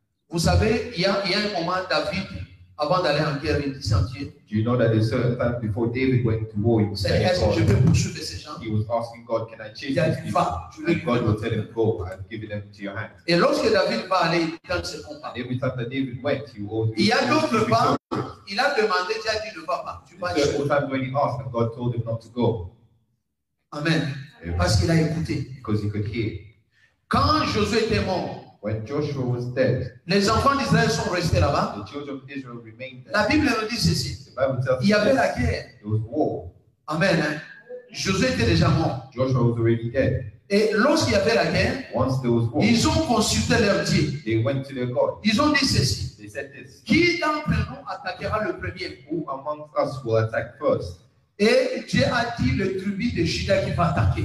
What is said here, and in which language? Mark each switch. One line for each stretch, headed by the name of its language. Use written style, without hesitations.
French: Vous savez, il y a un moment, David, avant d'aller en guerre, il dit,
English: do you know that there's certain time before David went to war, he was saying, he was asking God, can I chase these people? And God will tell him, go, I've given them to your hand.
French: Et lorsque David va aller, il donne ses combats.
English: And every time that David went, he always.
French: Il y a d'autres pas. Il a demandé, Dieu a dit, ne va pas. Tu vas aller.
English: Several times when he asked, and God told him not to go.
French: Amen. Parce qu'il a écouté.
English: Because he could hear.
French: Quand Josué était mort,
English: when Joshua was dead,
French: les enfants d'Israël sont restés là-bas.
English: The children of Israel remained there.
French: La Bible nous dit ceci.
English: The Bible tells
French: il y avait la guerre.
English: There was war.
French: Amen. Hein? Josué était déjà mort.
English: Joshua was already dead.
French: Et lorsqu'il y avait la guerre,
English: once there was war,
French: ils ont consulté leur Dieu.
English: They went to their God.
French: Ils ont dit ceci.
English: They said this.
French: Qui d'entre nous attaquera le premier?
English: Who among us will attack first?
French: Et Dieu a dit le tribu de Juda qui va attaquer.